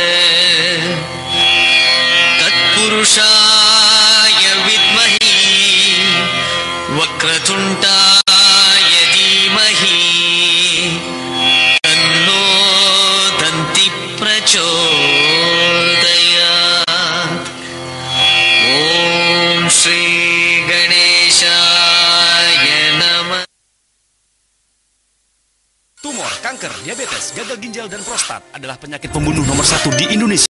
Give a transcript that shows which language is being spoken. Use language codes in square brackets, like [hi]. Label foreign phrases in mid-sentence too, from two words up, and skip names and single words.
[sa] Tatpurushaya Vidmahi Vakratundaya Dhimahi Tanno Danti Prachodayat. Om Sri Ganeshaya Namah. [id] Tumor, kanker, diabetes, gagal ginjal, dan prostat adalah penyakit pembunuh nomor 1 di Indonesia.